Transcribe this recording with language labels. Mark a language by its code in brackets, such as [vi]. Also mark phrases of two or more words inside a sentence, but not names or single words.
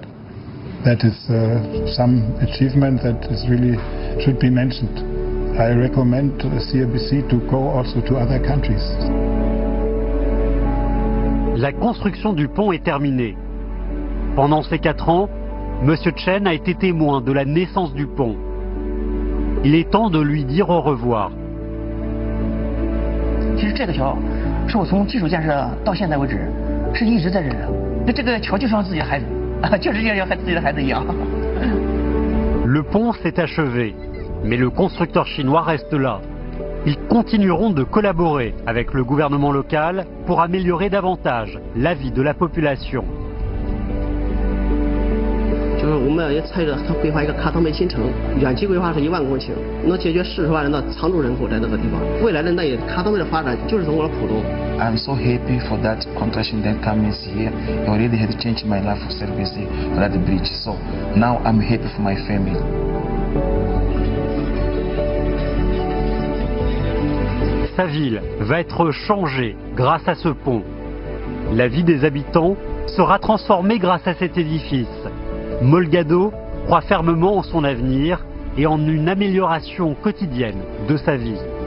[en] That is some achievement that is really should be mentioned. I recommend CRBC to go also to other countries. [fr] La construction du pont est terminée. Pendant ces 4 ans, M. Chen a été témoin de la naissance du pont. Il est temps de lui dire au revoir. [zh] 其实这个桥是我从基础建设到现在为止是一直在这儿。这个桥就像自己的孩子，就是像自己的孩子一样。 [fr] Le pont s'est achevé, mais le constructeur chinois reste là. Ils continueront de collaborer avec le gouvernement local pour améliorer davantage la vie de la population. [zh] 就是我们也参与了他规划一个卡汤梅新城，远期规划是1万公顷，能解决40万人的常住人口在那个地方。未来的那卡汤梅的发展就是从我的浦东。 [en] I'm so happy for that contraction that comes here. It already had changed my life for service for that bridge. So now I'm happy for my family. [fr] Sa ville va être changée grâce à ce pont. La vie des habitants sera transformée grâce à cet édifice. Molgado croit fermement en son avenir et en une amélioration quotidienne de sa vie.